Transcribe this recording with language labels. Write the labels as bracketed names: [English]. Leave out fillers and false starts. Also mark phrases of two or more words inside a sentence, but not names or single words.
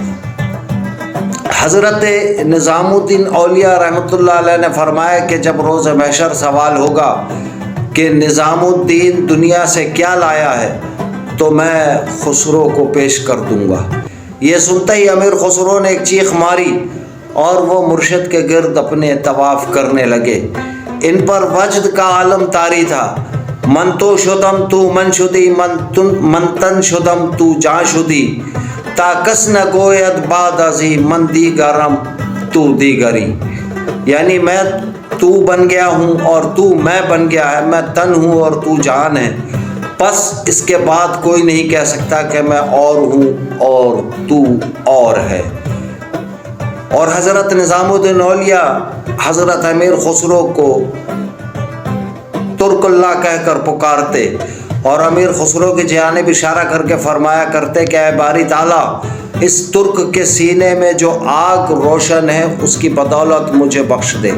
[Urdu] حضرت نظام الدین اولیاء رحمۃ اللہ علیہ نے فرمایا کہ جب روز محشر سوال ہوگا کہ نظام الدین دنیا سے کیا لایا ہے تو میں خسرو کو پیش کر دوں گا۔ یہ سنتے ہی امیر خسرو نے ایک چیخ ماری اور وہ مرشد کے گرد اپنے طواف کرنے لگے۔ ان پر وجد کا عالم طاری تھا۔ [Persian] من تو شدم تو من شدی، من تن شدم تو جاں شدی، تا کس نہ گوید بعد ازی من دیگرم تو دیگری۔ [Urdu] یعنی میں تو بن گیا ہوں اور تو میں بن گیا ہے، میں تن ہوں اور تو جان ہے، بس اس کے بعد کوئی نہیں کہہ سکتا کہ میں اور ہوں اور تو اور ہے۔ اور حضرت نظام الدین اولیاء حضرت امیر خسرو کو ترک اللہ کہہ کر پکارتے اور امیر خسرو کی جانب اشارہ کر کے فرمایا کرتے کہ اے باری تعالیٰ، اس ترک کے سینے میں جو آگ روشن ہے اس کی بدولت مجھے بخش دے۔